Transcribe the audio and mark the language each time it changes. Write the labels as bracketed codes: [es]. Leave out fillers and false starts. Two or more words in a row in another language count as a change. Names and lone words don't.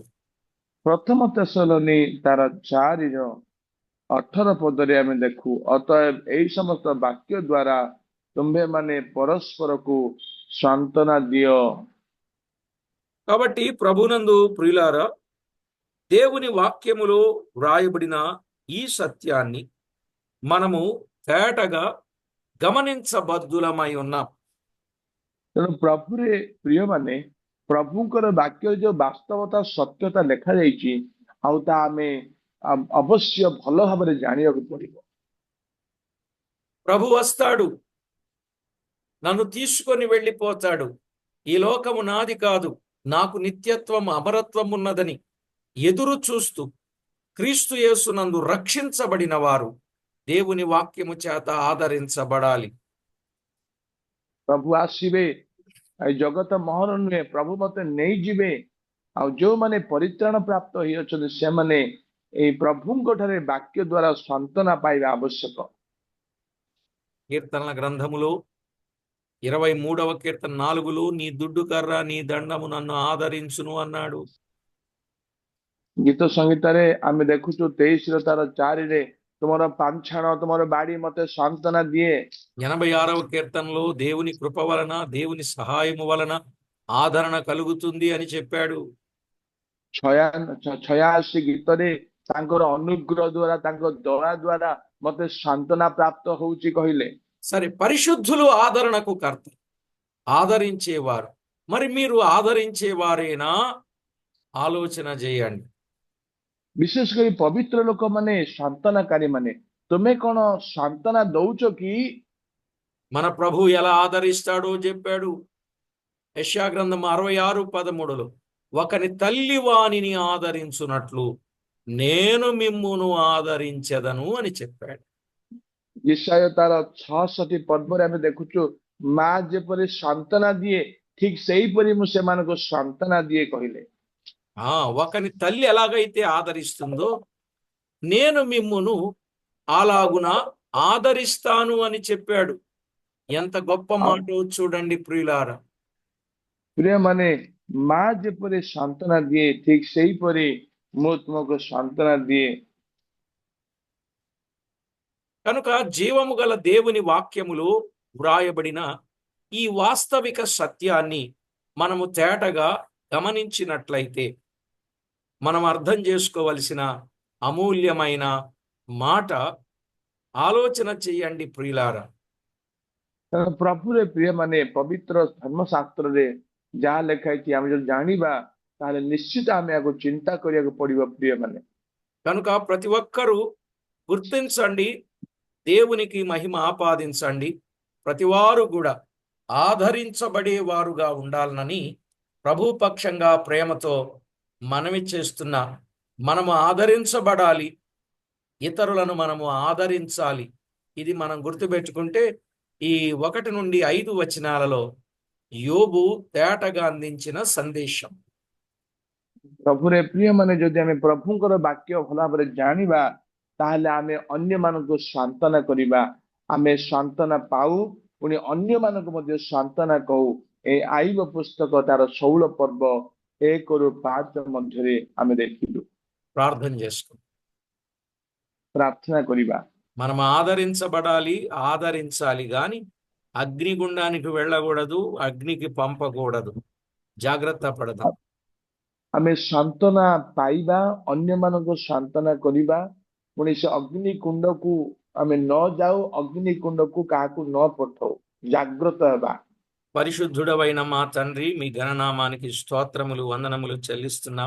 [or] ପ୍ରଥମ ତେସଲୋନି ତାର 4:18 ପଦରେ ଆମେ ଦେଖୁ, ଅତଏବ ଏହି ସମସ୍ତ ବାକ୍ୟ ଦ୍ୱାରା ତୁମ୍ଭେମାନେ ପରସ୍ପରକୁ ସାନ୍ତ୍ୱନା ଦିଅ। [te] కాబట్టి ప్రభునందు ప్రియులారా, దేవుని వాక్యములో వ్రాయబడిన ఈ సత్యాన్ని మనము తేటగా గమనించబద్దులమై ఉన్నాం. [or] ତେଣୁ ପ୍ରଭୁରେ ପ୍ରିୟମାନେ, ପ୍ରଭୁଙ୍କର ବାକ୍ୟରେ ଯୋଉ ବାସ୍ତବତା, ସତ୍ୟତା ଲେଖାଯାଇଛି, ଆଉ ତାହା ଆମେ ଅବଶ୍ୟ ଭଲ ଭାବରେ ଜାଣିବାକୁ ପଡିବ। [te] ప్రభు వస్తాడు, నన్ను తీసుకొని వెళ్ళిపోతాడు, ఈ లోకము నాది కాదు, నాకు నిత్యత్వం, అమరత్వం ఉన్నదని ఎదురు చూస్తూ క్రీస్తు యేసునందు రక్షించబడిన వారు దేవుని వాక్యము చేత ఆదరించబడాలి. [or] ପ୍ରଭୁ ଆସିବେ, ଏ ଜଗତ ମହର ନୁହେଁ, ପ୍ରଭୁ ମତେ ନେଇଯିବେ। ଆଉ ଯୋଉମାନେ ପରିତ୍ରାଣ ପ୍ରାପ୍ତ ହେଇଅଛନ୍ତି, ସେମାନେ ଏଇ ପ୍ରଭୁଙ୍କ ଠାରେ ବାକ୍ୟ ଦ୍ଵାରା ସାନ୍ତ୍ୱନା ପାଇବା ଆବଶ୍ୟକ। [te] కీర్తనల గ్రంథములో 23వ కీర్తన 4లో, నీ దుడ్డు కర్ర, నీ దండము నన్ను ఆదరించును అన్నాడు. [or] ଗୀତ ସଂହିତାରେ ଆମେ ଦେଖୁଛୁ 23ର ତାର 4ରେ, ତୁମର ପାଞ୍ଛାଣ, ତୁମର ବାଡି ମତେ ସାନ୍ତ୍ୱନା ଦିଏ। [te] 86వ కీర్తనలో దేవుని కృప వలన, దేవుని సహాయము వలన ఆదరణ కలుగుతుంది అని చెప్పాడు. [or] 86 ଗୀତରେ ତାଙ୍କର ଅନୁଗ୍ରହ ଦ୍ଵାରା, ତାଙ୍କ ଦୟା ଦ୍ଵାରା ମତେ ସାନ୍ତ୍ୱନା ପ୍ରାପ୍ତ ହଉଛି କହିଲେ। [te] సరే, పరిశుద్ధులు ఆదరణకు కర్త, ఆదరించేవారు. మరి మీరు ఆదరించేవారేనా? ఆలోచన చేయండి. [or] ବିଶେଷ କରି ପବିତ୍ର ଲୋକମାନେ, ସାନ୍ତ୍ୱନାକାରୀ ମାନେ, ତୁମେ କଣ ସାନ୍ତ୍ୱନା ଦଉଛ କି? [te] మన ప్రభు ఎలా ఆదరిస్తాడో చెప్పాడు. యెషయా గ్రంథం 66:13లో, ఒకని తల్లి వానిని ఆదరించున్నట్లు నేను మిమ్మును ఆదరించెదను అని చెప్పాడు. [or] ଈଶାୟ ତାର 66 ପର୍ବରେ ଆମେ ଦେଖୁଛୁ, ମା ଯେପରି ସାନ୍ତ୍ୱନା ଦିଏ, ଠିକ ସେହିପରି ମୁଁ ସେମାନଙ୍କୁ ସାନ୍ତ୍ୱନା ଦିଏ କହିଲେ। [te] ఒకని తల్లి ఎలాగైతే ఆదరిస్తుందో నేను మిమ్మును అలాగున ఆదరిస్తాను అని చెప్పాడు. ఎంత గొప్ప మాట చూడండి ప్రియులారా. [or] ପ୍ରିୟମାନେ, ମା ଯେପରି ସାନ୍ତ୍ୱନା ଦିଏ ଠିକ ସେଇପରି ମୁଁ ତୁମକୁ ସାନ୍ତ୍ୱନା ଦିଏ। [te] కనుక జీవము గల దేవుని వాక్యములో వ్రాయబడిన ఈ వాస్తవిక సత్యాన్ని మనము తేటగా గమనించినట్లయితే మనం అర్థం చేసుకోవలసిన అమూల్యమైన మాట ఆలోచన చేయండి ప్రియులారా. [or] କାରଣ ପ୍ରଭୁରେ ପ୍ରିୟ ମାନେ ପବିତ୍ର ଧର୍ମଶାସ୍ତ୍ରରେ ଯାହା ଲେଖା ହେଇଛି ଆମେ ଯଦି ଜାଣିବା ତାହେଲେ ନିଶ୍ଚିତ ଆମେ ଏହାକୁ ଚିନ୍ତା କରିବାକୁ ପଡିବ ପ୍ରିୟ ମାନେ। [te] కనుక ప్రతి ఒక్కరూ గుర్తించండి, దేవునికి మహిమ ఆపాదించండి. ప్రతివారు కూడా ఆదరించబడేవారుగా ఉండాలని ప్రభు పక్షంగా ప్రేమతో మనవి చేస్తున్నా. మనము ఆదరించబడాలి, ఇతరులను మనము ఆదరించాలి. ఇది మనం గుర్తుపెట్టుకుంటే ఈ 1 నుండి 5 వచనాలలో యోబు తేటగా అందించిన సందేశం. [or] ପ୍ରଭୁରେ ପ୍ରିୟ ମାନେ ଯଦି ଆମେ ପ୍ରଭୁଙ୍କର ବାକ୍ୟ ଭଲ ଭାବରେ ଜାଣିବା ତାହେଲେ ଆମେ ଅନ୍ୟମାନଙ୍କୁ ସାନ୍ତ୍ୱନା କରିବା, ଆମେ ସାନ୍ତ୍ୱନା ପାଉ, ପୁଣି ଅନ୍ୟମାନଙ୍କୁ ମଧ୍ୟ ସାନ୍ତ୍ୱନା କହୁ। ଏ ଆଇବ ପୁସ୍ତକ ତାର 16 ପର୍ବ 1 ରୁ 5 ମଧ୍ୟରେ ଆମେ ଦେଖିଲୁ। [te] ప్రార్థన చేసుకుందాం. [or] ପ୍ରାର୍ଥନା କରିବା। [te] మనం ఆదరించబడాలి, ఆదరించాలి గాని అగ్నిగుండానికి వెళ్ళకూడదు, అగ్నికి పంపకూడదు. జాగ్రత్త పడదాం. [or] ଆମେ ସାନ୍ତ୍ୱନା ପାଇବା, ଅନ୍ୟମାନଙ୍କୁ ସାନ୍ତ୍ୱନା କରିବା, ପୁଣି ସେ ଅଗ୍ନି କୁଣ୍ଡକୁ ଆମେ ନ ଯାଉ, ଅଗ୍ନି କୁଣ୍ଡକୁ କାହାକୁ ନ ପଠାଉ, ଜାଗ୍ରତ ହେବା। [te] పరిశుద్ధుడవైన మా తండ్రి, మీ ఘననామానికి స్తోత్రములు వందనములు చెల్లిస్తున్నాం.